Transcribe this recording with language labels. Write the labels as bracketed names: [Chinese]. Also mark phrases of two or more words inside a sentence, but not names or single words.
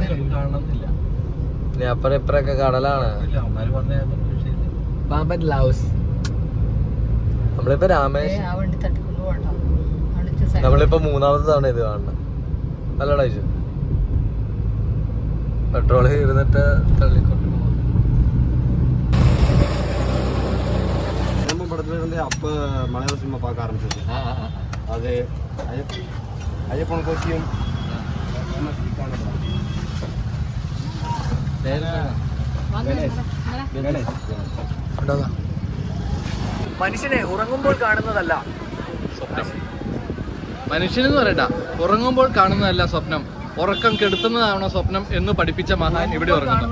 [Malayalam] അപ്പുറം ഇപ്പറൊക്കെ കടലാണ്. പാമ്പൻ ലൗസ്. നമ്മളിപ്പോ നമ്മളിപ്പോ മൂന്നാമത്തെ തവണ ഇത് കാണണം. നല്ലടാ ഇത്. പെട്രോൾ ഇരുന്നിട്ട് തള്ളിക്കൊണ്ട് [Tamil] அப்போ மலையாள சினிமா பார்க்க ஆரம்பிச்சது. அது ஐயப்பன் கோச்சியும் [Malayalam] മനുഷ്യനെ ഉറങ്ങുമ്പോൾ കാണുന്നതല്ല സ്വപ്നം. മനുഷ്യനെന്ന് പറയണ്ട, ഉറങ്ങുമ്പോൾ കാണുന്നതല്ല സ്വപ്നം, ഉറക്കം കെടുത്തുന്നതാണോ സ്വപ്നം എന്ന് പഠിപ്പിച്ച മഹാൻ ഇവിടെ ഉറങ്ങുന്നു.